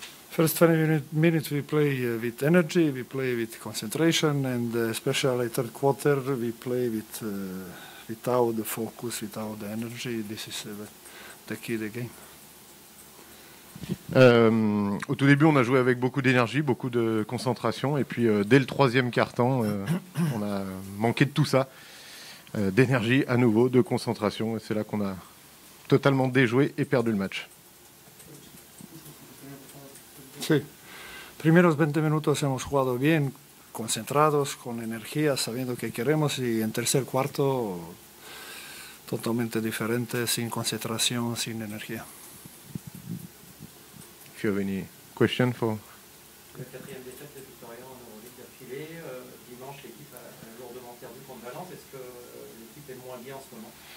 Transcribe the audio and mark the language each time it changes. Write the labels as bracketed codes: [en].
[en] First 20 minutes we play with energy, we play with concentration, and especially third quarter we play without the focus, without the energy. This is the key of the game. [fr] Au tout début, on a joué avec beaucoup d'énergie, beaucoup de concentration, et puis dès le troisième quart-temps, on a manqué de tout ça, d'énergie à nouveau, de concentration, et c'est là qu'on a totalement déjoué et perdu le match. [es] Sí, primeros 20 minutos hemos jugado bien, concentrados, con energía, sabiendo qué queremos, y en tercer cuarto totalmente diferente, sin concentración, sin energía. [en] If you have any question for... [fr] La quatrième défaite de Victoria en Euroleague d'affilée. Dimanche, l'équipe a lourdement perdu contre Valence. Est-ce que l'équipe est moins bien en ce moment?